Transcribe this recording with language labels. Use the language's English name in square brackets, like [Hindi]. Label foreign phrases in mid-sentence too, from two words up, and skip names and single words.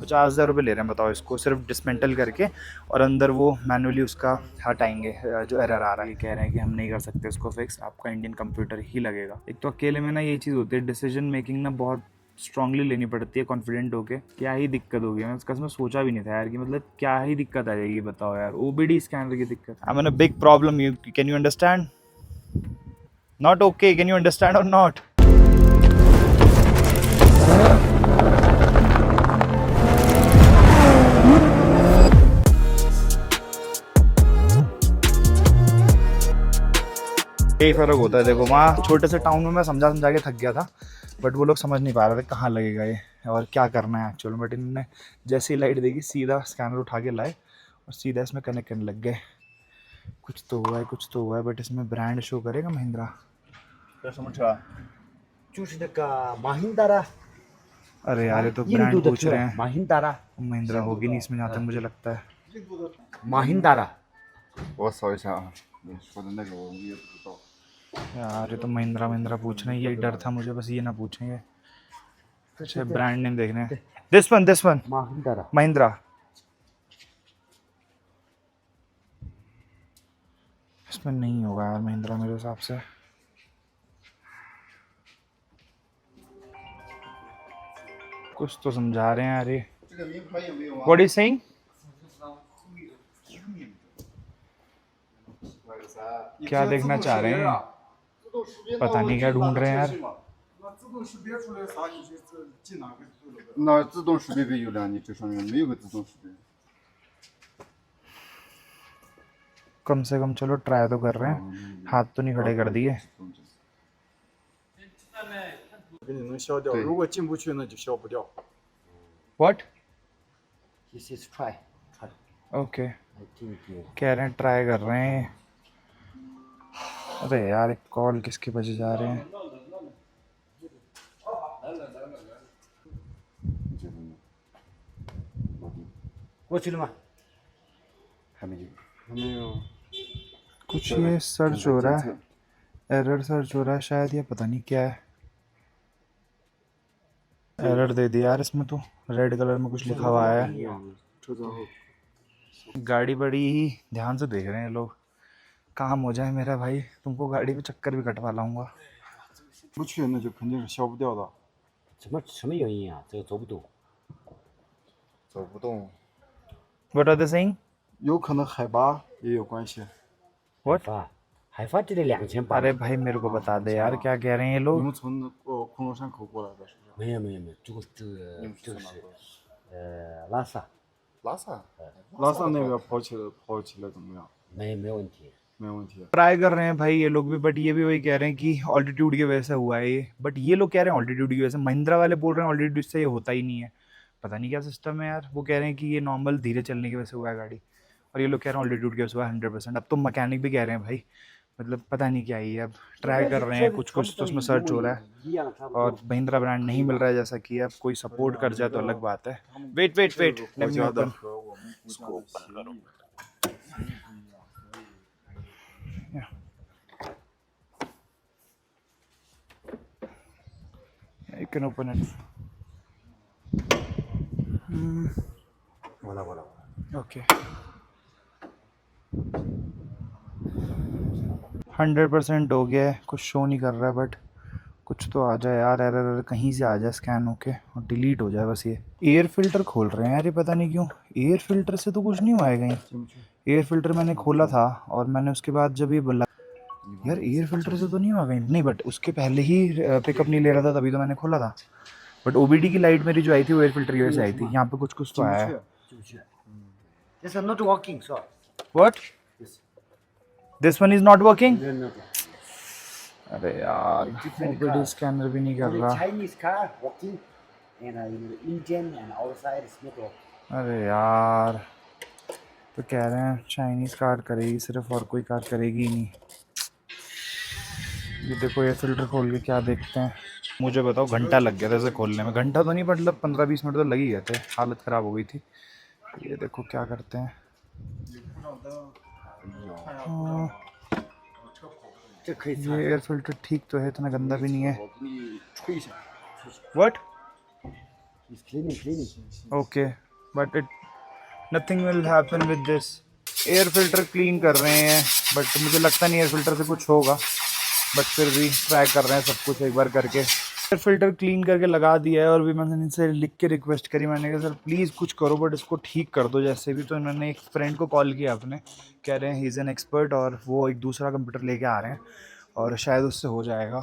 [Hindi] 50,000 रुपये ले रहे हैं बताओ इसको, सिर्फ डिसमेंटल करके, और अंदर वो मैनुअली उसका हटाएंगे जो एरर आ रहा है। ये कह रहे हैं कि हम नहीं कर सकते उसको फिक्स, आपका इंडियन कंप्यूटर ही लगेगा। एक तो अकेले में ना ये चीज़ होती है, [English] decision making [Hindi] ना बहुत स्ट्रांगली लेनी पड़ती है कॉन्फिडेंट होके। क्या ही दिक्कत होगी, मैं उसका सोचा भी नहीं था यार कि मतलब क्या ही दिक्कत आ जाएगी बताओ यार। [English] OBD scanner [Hindi] की दिक्कत, [English] I am in a big problem. You can you understand? Not okay, can you understand or not? [Hindi] यही फ़र्क होता है देखो। वहाँ छोटे से टाउन में मैं समझा समझा के थक गया था, बट वो लोग समझ नहीं पा रहे थे कहाँ लगेगा ये और क्या करना है एक्चुअल में। बट इन्होंने जैसे ही लाइट देखी सीधा स्कैनर उठा के लाए और सीधा इसमें कनेक्ट करने लग गए। कुछ तो हुआ है, कुछ तो हुआ है, बट इसमें [English] brand show [Hindi] करेगा महिंद्रा। [Chinese] 这什么车？就是那个马hin达拉， [Hindi] अरे यार ये तो [Chinese] 印 [Hindi] ब्रांड [Chinese] 度的 [Hindi] पूछ [Chinese] 车 [Hindi] रहे हैं। [Chinese] 马hin达拉， [Hindi] महिंद्रा होगी नहीं इसमें जहाँ तक मुझे लगता है। [Chinese] 马hin达拉，我扫一下啊，你说的那个我也不知道。 [Hindi] यार ये तो महिंद्रा महिंद्रा पूछ रहे हैं, यही डर था मुझे बस, ये ना पूछेंगे। अच्छा [English] brand name [Hindi] देखने हैं। [English] this one [Chinese] 马hin达拉， [Hindi] महिंद्रा। इसमें नहीं होगा यार महिंद्रा मेरे हिसाब से। कुछ तो समझा रहे हैं यार ये। [Chinese] 这个名牌有没有啊？ [English] What are you saying? [Hindi] क्या देखना चाह रहे हैं? [Chinese] 自动识别 [Hindi] पता नहीं क्या ढूंढ रहे हैं यार। [Chinese] 那自动识别出来啥，你就进哪个就那个。那自动识别没有了，你这上面没有个自动识别。 [Hindi] कम से कम चलो ट्राई तो कर रहे हैं, हाथ तो नहीं खड़े कर दिए। [Chinese] 给你能消掉，如果进不去那就消不掉。 [English] What? this is try， ओके I think [Hindi] कह रहे हैं ट्राई कर रहे हैं। अरे यार एक कॉल किसके बजे जा रहे हैं? [Chinese] 过去了吗？还没有。没有。 [Hindi] कुछ ये सर्च हो रहा है, एरर सर्च हो रहा है शायद, या पता नहीं क्या है। एरर दे दिया यार इसमें तो। [English] red color [Hindi] में कुछ लिखा हुआ है। [Chinese] 车在后。 [Hindi] गाड़ी बड़ी ही ध्यान से देख रहे हैं लोग। काम हो जाए मेरा भाई, तुमको गाड़ी पे चक्कर भी कटवा लाऊंगा। [Chinese] 不去那就肯定是消不掉的。什么原因啊？这个走不动。走不动。 [English] What are they saying? [Chinese] 有可能海拔也有关系。 [English] What? [Chinese] 啊，海发这里2800。 [Hindi] अरे भाई मेरे को बता दे यार क्या कह रहे हैं ये [Chinese] 你 [Hindi] लोग। [Chinese] 们从昆仑山口过来的是不是？没有没有没有，这个是拉萨，拉萨。拉萨那边跑起来怎么样？没问题。没问题。 [Hindi] ट्राई कर रहे हैं भाई ये लोग भी, बट ये भी वही कह रहे हैं कि ऑल्टीट्यूड की वजह से हुआ है ये। बट ये लोग कह रहे हैं ऑल्टीट्यूड की वजह से, महिंद्रा वाले बोल रहे हैं ऑल्टीट्यूड से ये होता ही नहीं है। पता नहीं क्या सिस्टम है यार। वो कह रहे हैं कि ये नॉर्मल धीरे चलने की वजह से हुआ है गाड़ी, और ये लोग कह रहे हैं ऑल्टीट्यूड की वजह से हुआ है 100%। अब तो मैकेनिक भी कह रहे हैं भाई, मतलब पता नहीं क्या ही है। अब ट्राई कर रहे हैं, कुछ कुछ तो उसमें सर्च हो रहा है, और महिंद्रा ब्रांड नहीं मिल रहा है जैसा कि। अब कोई सपोर्ट कर जाए तो अलग बात है। [English] wait wait wait, [Chinese] 国家的和我们国家的协议。 [English] You can open it. [French] voilà voilà。 [English] Okay. [Hindi] 100% हो गया है, कुछ शो नहीं कर रहा है, बट कुछ तो आ जाए यार। एरर कहीं से आ जाए स्कैन होके और डिलीट हो जाए बस। ये [English] air filter [Hindi] खोल रहे हैं यार, ये पता नहीं क्यों। [English] air filter [Hindi] से तो कुछ नहीं हुआ है कहीं। [English] air filter [Hindi] मैंने खोला था और मैंने उसके बाद जब ये बोला यार [English] air filter [Hindi] से तो नहीं हुआ कहीं, नहीं, बट उसके पहले ही पिकअप नहीं ले रहा था तभी तो मैंने खोला था। बट ओबीडी की लाइट मेरी जो आई थी वो [English] air filter [Hindi] की वजह से आई थी। यहाँ पे कुछ कुछ तो आया है। [English] This is not working, sir. What? This one is not working? No, no, no. [Hindi] अरे यार [English] OBD scanner [Hindi] भी नहीं कर [English] Only [Hindi] रहा। [English] Chinese car working. And in Indian and outside it's not okay. [Hindi] अरे यार, तो कह रहे हैं [English] Chinese car [Hindi] करेगी सिर्फ, और कोई कार करेगी ही नहीं। ये देखो ये फ़िल्टर खोल के क्या देखते हैं। मुझे बताओ, घंटा लग गया था इसे खोलने में। घंटा तो नहीं, मतलब 15-20 मिनट तो लग ही गए थे, हालत ख़राब हो गई थी। ये देखो क्या करते हैं। हाँ, ये [English] air filter [Hindi] ठीक तो है, इतना गंदा भी नहीं है। [Chinese] 我给你吹一下。 [English] what? It's cleaning. Okay, but it nothing will happen with this. air filter clean [Hindi] कर रहे हैं, बट मुझे लगता नहीं [English] air filter [Hindi] से कुछ होगा, बट फिर भी ट्राई कर रहे हैं सब कुछ एक बार करके। [English] air filter clean [Hindi] करके लगा दिया है, और भी मैंने इनसे लिख के रिक्वेस्ट करी, मैंने कहा [English] sir please [Hindi] कुछ करो, बट इसको ठीक कर दो जैसे भी। तो इन्होंने एक फ्रेंड को कॉल किया अपने, कह रहे हैं [English] he is an expert, [Hindi] और वो एक दूसरा कंप्यूटर लेके आ रहे हैं और शायद उससे हो जाएगा।